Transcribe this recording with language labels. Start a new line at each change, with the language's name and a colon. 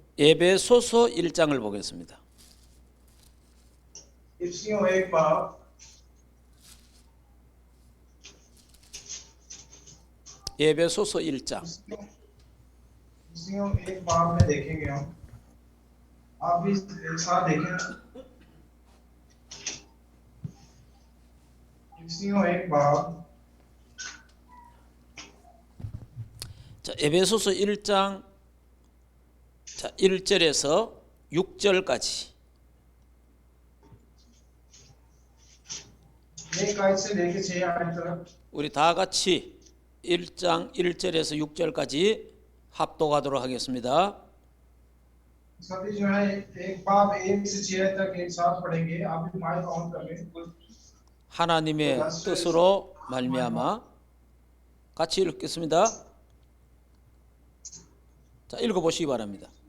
Korean: 에베소서 1장을 보겠습니다.
Hindi: इफ्सियों एक बाब
Korean: 에베소서 1장.
Hindi: इफ्सियों एक बाब में देखेंगे हम। आप भी एक साथ देखें। इफ्सियों एक बाब
Korean: 자, 에베소서 1장 자, 1절에서 6절까지.
Hindi: एक आयत से लेके 6 आयत तक
Korean: 우리 다 같이 1장 1절에서 6절까지 합독하도록 하겠습니다.
Hindi: सभी जो है एक बाब 1 से 6 तक एक साथ पढ़ेंगे। आप भी माइक ऑन कर लें।
Korean: 하나님의 뜻으로 말미암아 같이 읽겠습니다. 자, 읽어보시기 바랍니다.